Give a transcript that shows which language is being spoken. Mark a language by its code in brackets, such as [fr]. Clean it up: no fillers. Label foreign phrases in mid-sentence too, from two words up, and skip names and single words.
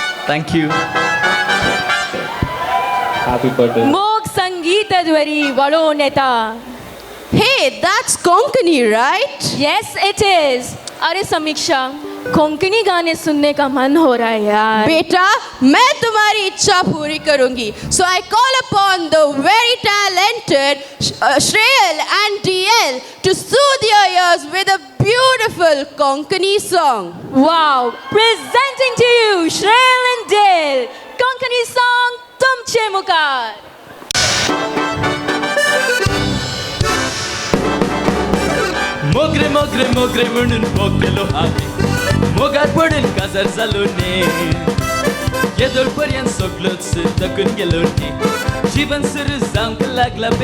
[en] Thank you. Happy birthday. [kok] मोग संगीतध्वरी वळून येता. [en] Hey, that's Konkani, right? Yes, it is. [hi] अरे समीक्षा, कोंकणी गाने सुनने का मन हो रहा है यार. बेटा, मैं तुम्हारी इच्छा पूरी करूंगी. [en] So I call upon the very talented Shreyal and DL to soothe your ears with a beautiful Konkani song. Wow, presenting to you Shreyal and Dale, Konkani song [kok] तुमचे मुखार. मोगरे मोगरे मोगरे म्हणून मोगरेलो हाती, मोगार पडून काजार जालो ने, येदोळ पर्यंत सगळोच थकून गेलो ने, जीवन सुरू जावंक लागला बे.